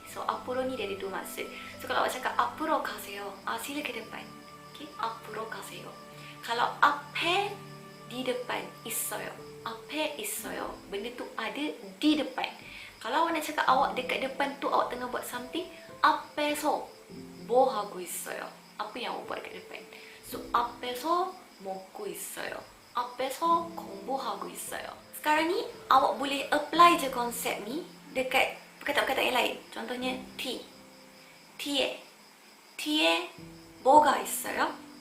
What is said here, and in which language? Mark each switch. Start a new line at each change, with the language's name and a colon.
Malay: So apuro ni dia ada dua maksud. So kalau awak cakap apuro
Korean: 가세요,
Malay: sila ke depan. Okay, apuro
Korean: 가세요.
Malay: Kalau 앞에 di depan
Korean: 있어요. 앞에 있어요.
Malay: Benda tu ada di depan. Kalau awak nak cakap awak dekat depan tu awak tengah buat something,
Korean: 앞에서 뭐 하고 있어요?
Malay: Apa yang awak buat dekat depan?
Korean: So 앞에서 먹고 있어요. 앞에서 공부하고 있어요.
Malay: Sekarang ni awak boleh apply je konsep ni dekat perkataan-perkataan yang lain. Contohnya
Korean: 뒤에 뭐가 있어요?